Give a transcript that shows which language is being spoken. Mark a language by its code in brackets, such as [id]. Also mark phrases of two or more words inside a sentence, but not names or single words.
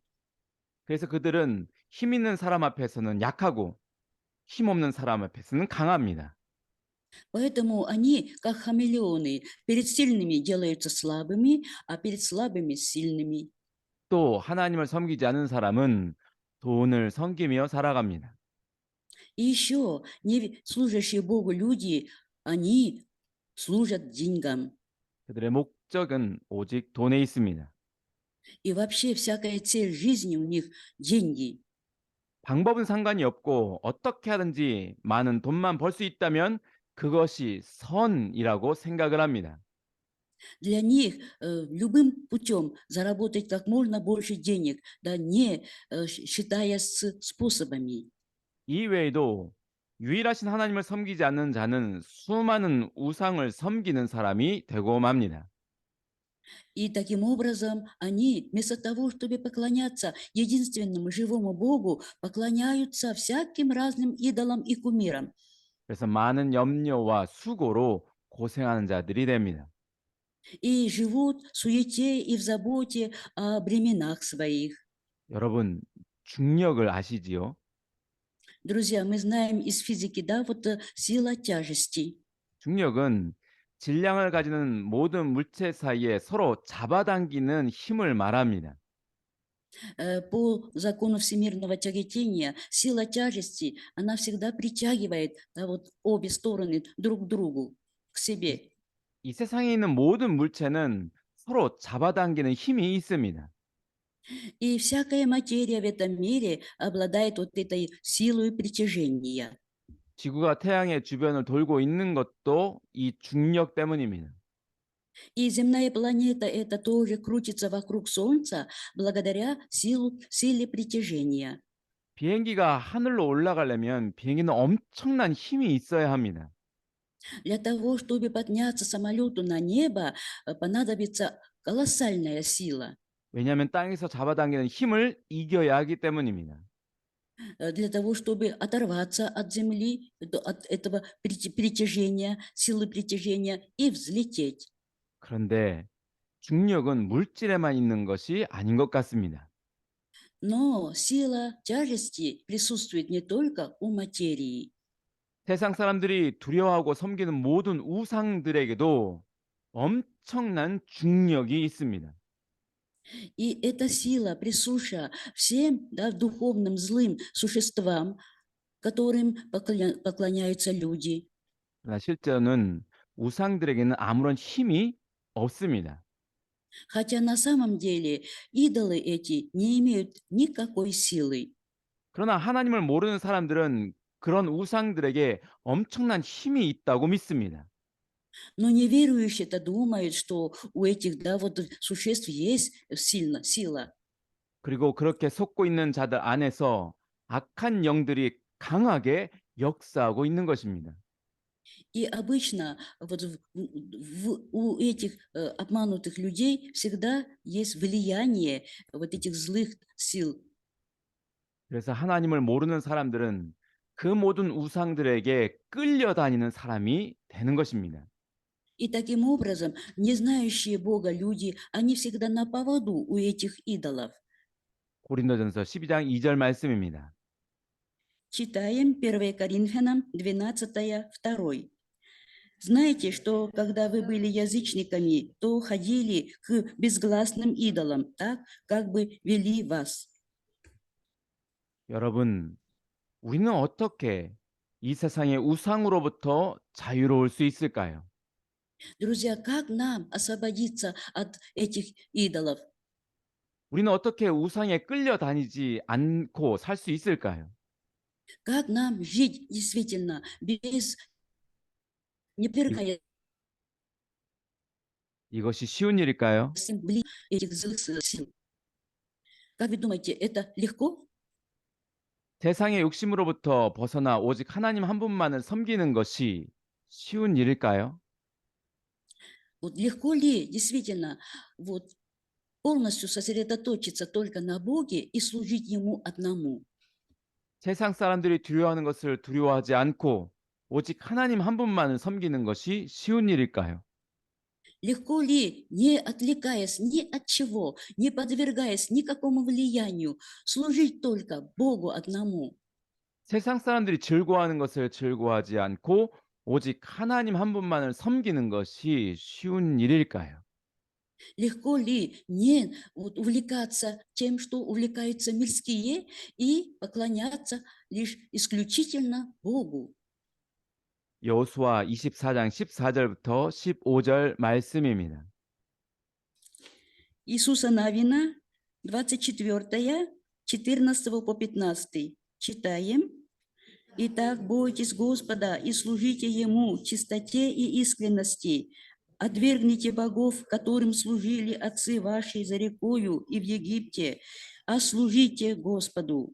[ko] 그래서 그들은 힘 있는 사람 앞에서는 약하고 힘 없는 사람 앞에서는 강합니다. [ru] Поэтому они, как хамелеоны, перед сильными делаются слабыми, а перед слабыми сильными. [ko] 또 하나님을 섬기지 않는 사람은 돈을 섬기며 살아갑니다. [ru] И еще не служащие Богу люди, они служат деньгам. [ko] 그들의 목적은 오직 돈에 있습니다. [ru] И вообще всякая цель жизни у них– деньги. [ko] 방법은 상관이 없고 어떻게 하든지 많은 돈만 벌 수 있다면 그것이 선이라고 생각을 합니다. [ru] Для них любым путем заработать как можно больше денег, да не считая с способами. [ko] 이 외에도 유일하신 하나님을 섬기지 않는 자는 수많은 우상을 섬기는 사람이 되고 맙니다. [ru] И таким образом они вместо того, чтобы поклоняться единственному живому Богу, поклоняются всяким разным идолам и кумирам. [ko] 그래서 많은 염려와 수고로 고생하는 자들이 됩니다. [ru] И живут в суете и в заботе о бременах своих. [ko] 여러분, 중력을 아시지요? [ru] Друзья, мы знаем из физики, да, вот сила тяжести. [ko] 중력은 질량을 가지는 모든 물체 사이에 서로 잡아당기는 힘을 말합니다. [ru] По закону всемирного тяготения сила тяжести, она всегда притягивает, да, вот обе стороны друг к другу, к себе. [ko] 이 세상에 있는 모든 물체는 서로 잡아당기는 힘이 있습니다. [ru] И всякая материя в этом мире обладает вот этой силой притяжения. [ko] 지구가 태양의 주변을 돌고 있는 것도 이 중력 때문입니다. [ru] И земная планета это тоже крутится вокруг Солнца благодаря силе притяжения. [ko] 비행기가 하늘로 올라가려면 비행기는 엄청난 힘이 있어야 합니다. [ru] Для того, чтобы подняться самолету на небо, понадобится колоссальная сила. [ko] 왜냐하면 땅에서 잡아당기는 힘을 이겨야 하기 때문입니다. [ru] Для того, чтобы оторваться от Земли, от этого притяжения, силы притяжения и взлететь. [ko] 그런데 중력은 물질에만 있는 것이 아닌 것 같습니다. [ru] Но сила тяжести присутствует не только у материи. [ko] 세상 사람들이 두려워하고 섬기는 모든 우상들에게도 엄청난 중력이 있습니다. [ru] И эта сила присуща всем, да, духовным злым существам, которым поклоняются люди. [ko] 그러나 실제로는 우상들에게는 아무런 힘이 없습니다. [ru] Хотя на самом деле идолы эти не имеют никакой силы. [ko] 그러나 하나님을 모르는 사람들은 그런 우상들에게 엄청난 힘이 있다고 믿습니다. [ru] Но неверующие-то думают, что у этих, да, вот существ есть сила. [ko] 그리고 그렇게 속고 있는 자들 안에서 악한 영들이 강하게 역사하고 있는 것입니다. [ru] И обычно вот у этих обманутых людей всегда есть влияние вот этих злых сил. [ko] 그래서 하나님을 모르는 사람들은 그 모든 우상들에게 끌려다니는 사람이 되는 것입니다. [ru] И таким образом, не знающие Бога люди, они всегда на поводу у этих идолов. [ko] 고린도전서 12장 2절 말씀입니다. [ru] Читаем 1 Коринфянам 12, 2. Знаете, что когда вы были язычниками, то ходили к безгласным идолам, так, как бы вели вас. [ko] 여러분, 우리는 어떻게 이 세상의 우상으로부터 자유로울 수 있을까요? [ru] Друзья, как нам освободиться от этих идолов? [ko] 우리는 어떻게 우상에 끌려다니지 않고 살 수 있을까요? [ru] Как нам жить действительно без [ko] 이, [ru] непререкаемых [ko] 이것이 쉬운 일일까요? [ru] этих злых сил? Как вы думаете, это легко? [ko] 세상의 욕심으로부터 벗어나 오직 하나님 한 분만을 섬기는 것이 쉬운 일일까요? [ru] Вот легко ли действительно вот полностью сосредоточиться только на Боге и служить Ему одному? [ko] 세상 사람들이 두려워하는 것을 두려워하지 않고 오직 하나님 한 분만을 섬기는 것이 쉬운 일일까요? [ru] Легко ли, не отвлекаясь ни от чего, не подвергаясь никакому влиянию, служить только Богу одному? [ko] 세상 사람들이 즐거워하는 것을 즐거워하지 않고 오직 하나님 한 분만을 섬기는 것이 쉬운 일일까요? [ru] Легко ли не вот увлекаться тем, что увлекаются мирские, и поклоняться лишь исключительно Богу? [ko] 여호수아 24장 14절부터 15절 말씀입니다. [ru] Иисуса Навина, 24, 14 по 15. Читаем. «Итак, бойтесь Господа и служите Ему в чистоте и искренности. Отвергните богов, которым служили отцы ваши за рекою и в Египте, а служите Господу.